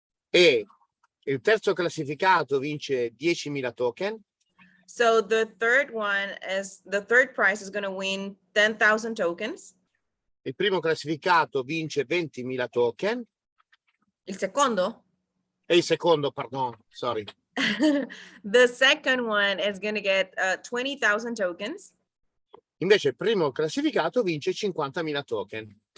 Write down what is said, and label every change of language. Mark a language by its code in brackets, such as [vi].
[it] E il terzo classificato vince 10.000 token. [en] So the third prize is going to win 10,000 tokens. [it] Il primo classificato vince 20.000 token. Il secondo? E il secondo, pardon, [en] sorry. The second one is going to get 20,000 tokens. [it] Invece il primo classificato vince 50.000 token.